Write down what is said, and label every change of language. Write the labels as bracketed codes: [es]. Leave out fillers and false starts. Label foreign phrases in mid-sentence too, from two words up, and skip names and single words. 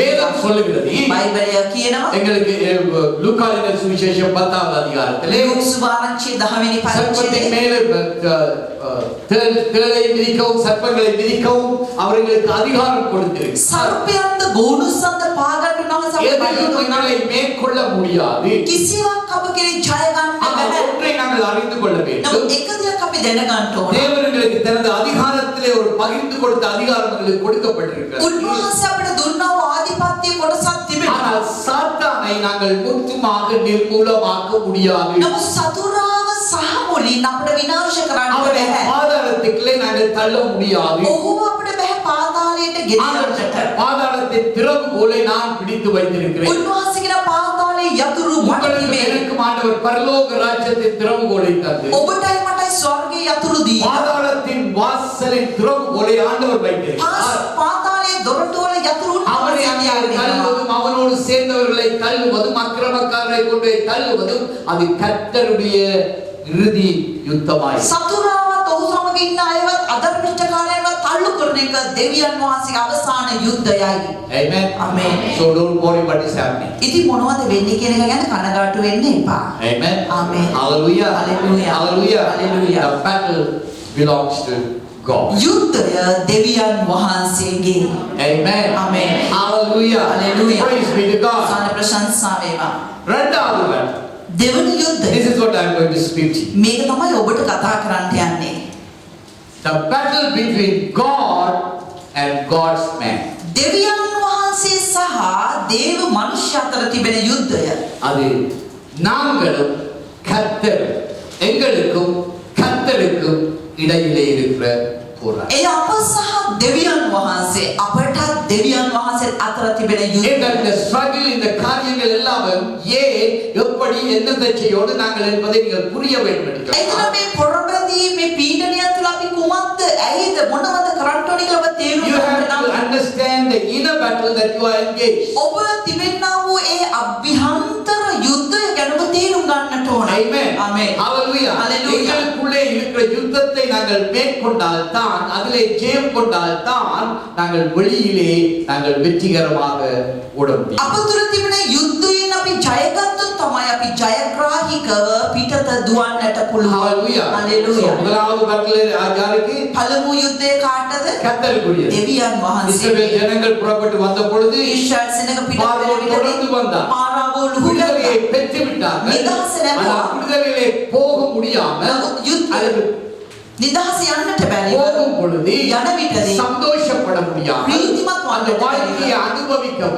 [ta] வேதம் சொல்லுகிறது, [si] බයිබලය කියනවා [ta] எங்களுக்கு லூக்காவின் சுவிசேஷம் 10வது அதிகாரத்திலே [si] ලූක්ස් වාරංචියේ 10 වෙනි [ta] சர்ப்பத்தின் [si] පරිච්ඡේදයේ [ta] மேலே தேளை மிதிக்கவும் சர்ப்பங்களை மிதிக்கவும் அவர்களுக்கு அதிகாரம் கொடுத்திருக்கு. [si] සර්පයන්ද ගෝනුස්සන්ද පාගන්න [ta] எங்களை மேற்கொள்ள முடியாது. [si] කිසිවක් අප කෙරේ ජය ගන්න [ta] ஆனால் [si] බැහැ. [ta] ஒன்றை நாங்கள் அறிந்து கொள்ள வேண்டும். [si] නමුත් එක දෙයක් අපි දැනගන්න ඕන. [ta] தேவர்களுக்கு தனது அதிகாரத்திலே ஒரு பகிர்ந்து கொடுத்த அதிகாரம் எங்களுக்கு கொடுக்கப்பட்டிருக்கிறது. [si] උන්වහන්සේ අපිට දුන්නා වූ ආධිපත්‍ය කොටසක් තිබෙනවා. [ta] ஆனால் சாத்தானை நாங்கள் முற்றுமாக நிர்மூலமாக்க முடியாது. [si] නමුත් සතුරාව සහ මුලින් අපිට විනාශ කරන්න [ta] அவரை [si] බැහැ. [ta] பாதாளத்துக்குள்ளே நாங்கள் தள்ள முடியாது. [si] ඔහුව අපිට බැහැ පාතාලයට ගෙනියන්නට. [ta] பாதாளத்தின் திறவுகோலை நான் பிடித்து வைத்திருக்கிறேன். [si] උන්වහන්සේ කියන පාතාලයේ යතුරු මට තිබේ. [ta] எனக்கு ஆண்டவர் பரலோக ராஜ்யத்தின் திறவுகோலை தந்து [si] ඔබටයි මටයි ස්වර්ගයේ යතුරු දී. [ta] பாதாளத்தின் வாசலின் திறவுகோலை ஆண்டவர் வைத்திருக்கிறார். [si] පාතාලයේ දොරටුවල යතුරු [ta] அவனை அங்கே தள்ளுவதும் அவனோடு சேர்ந்தவர்களை தள்ளுவதும் அக்கிரமக்காரரை கொண்டு தள்ளுவதும் அது கர்த்தருடைய இறுதி யுத்தமாய். [si] සතුරාවත් ඔහු සමග ඉන්න අයවත් අධර්මිෂ්ඨකාරයන්වත් තල්ලු කරන එක දෙවියන් වහන්සේගේ අවසාන යුද්ධයයි. [en] Amen. Amen. So don't worry what is happening. [si] ඉතින් මොනවද වෙන්නේ කියන එක ගැන කනගාටු වෙන්න එපා. [en] Amen. Amen. Hallelujah. Hallelujah. Hallelujah. Hallelujah. The battle belongs to God. [si] යුද්ධය දෙවියන් වහන්සේගේ. [en] Amen. Amen. Hallelujah. Hallelujah. Praise be to God. [si] සාන ප්‍රශංසා වේවා. [ta] இரண்டாவது [si] දෙවන යුද්ධය. [en] This is what I am going to speak to you. [si] මේක තමයි ඔබට කතා කරන්න යන්නේ. [en] The battle between God and God's man. [si] දෙවියන් වහන්සේ සහ දේව මනුෂ්‍ය අතර තිබෙන යුද්ධය. [ta] அது நாங்களும் கர்த்தர் எங்களுக்கும் கர்த்தருக்கும் இடையிலே இருக்கிற போராட்டம். [si] ඒ අප සහ දෙවියන් වහන්සේ අපට දෙවියන් වහන්සේ අතර තිබෙන යුද්ධය. [ta] இந்த struggle இந்த காரியங்கள் எல்லாமே ஏன் எப்படி என்னத்தை செய்யோடு நாங்கள் என்பதை நீங்கள் புரிய வேண்டும் என்று [si] එතන මේ පොරබදී මේ පීඩනයන් තුල අපි කුමක්ද ඇයිද මොනවද කරන්න ඕනේ කියලා ඔබ තේරුම් [en] You have [si] ගන්න [en] to understand the inner battle that you are engaged. [si] ඔබ තිබෙනා වූ ඒ අභ්‍යන්තර යුද්ධය ගැන ඔබ තේරුම් ගන්නට ඕනේ. [en] Amen. Amen. Hallelujah. Hallelujah. [ta] எங்களுக்குள்ளே இருக்கிற யுத்தத்தை நாங்கள் மேற்கொண்டால் தான் அதிலே ஜெயம் கொண்டால் தான் நாங்கள் வெளியிலே நாங்கள் வெற்றிகரமாக ஓட முடியும். [si] අප තුල තිබෙන යුද්ධයෙන් අපි ජයගත්තොත් තමයි අපි ජයග්‍රාහීකව පිටත දුවන්නට පුළුවන්. [en] Hallelujah. Hallelujah. [ta] So, முதலாவது battle யாருக்கு? [si] පළමු යුද්ධය කාටද? [ta] கர்த்தருக்குரியது. [si] දෙවියන් වහන්සේ. [ta] இஸ்ரவேல் ஜனங்கள் புறப்பட்டு வந்த பொழுது [si] ඊශ්‍රායල් සෙනඟ පිටත [ta] பார்வோன் தொடர்ந்து வந்தான். [si] පාරාවෝ [ta] விடுதலையை [si] ලුහුලලා [ta] பெற்று விட்டார்கள். [si] නිදහස ලැබුවා. [ta] ஆனால் விடுதலையிலே போக முடியாமல் [si] නමුත් යුද්ධ [ta] அதற்கு [si] නිදහස යන්නට බැරි [ta] போகும் பொழுது [si] යන විටදී [ta] சந்தோஷப்பட முடியாமல் [si] ප්‍රීතිමත් [ta] அந்த [si] වන්නට [ta] வாழ்க்கையை [si] බැරි [ta] அனுபவிக்கவோ